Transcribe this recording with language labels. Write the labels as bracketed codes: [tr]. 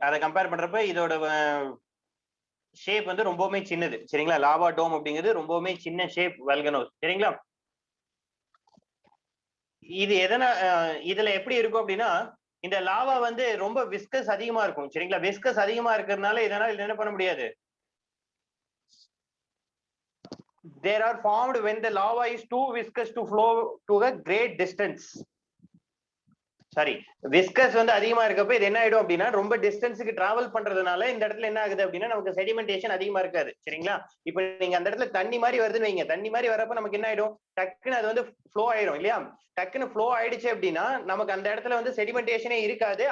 [ta] அதை கம்பேர் பண்றப்ப இதோட ஷேப் வந்து ரொம்பவுமே சின்னது. சரிங்களா? லாவா டோம் அப்படிங்கிறது ரொம்பவுமே சின்ன ஷேப் வல்கனோஸ். சரிங்களா? இது இதுல எப்படி இருக்கும் அப்படின்னா, இந்த லாவா வந்து ரொம்ப விஸ்கஸ் அதிகமா இருக்கும். சரிங்களா? விஸ்கஸ் அதிகமா இருக்கிறதுனால இதனால என்ன பண்ண முடியாது. [en] They are formed when the lava is too viscous to flow to a great distance. [ta] Sorry, viscous வந்து அதிகமா இருக்கப்ப இது என்ன ஆயிடும் அப்படின்னா, ரொம்ப டிஸ்டன்ஸுக்கு டிராவல் பண்றதுனால இந்த இடத்துல என்ன ஆகுது அப்படின்னா, நமக்கு செடிமெண்டேஷன் அதிகமா இருக்காது. சரிங்களா? இப்ப நீங்க அந்த இடத்துல தண்ணி மாதிரி வருதுன்னு வைங்க. தண்ணி மாதிரி வரப்ப நமக்கு என்ன ஆயிடும், டக்குன்னு அது வந்து ஃப்ளோ ஆயிடும் இல்லையா? டக்குன்னு ஃப்ளோ ஆயிடுச்சு அப்படின்னா நமக்கு அந்த இடத்துல வந்து செடிமெண்டேஷனே இருக்காது.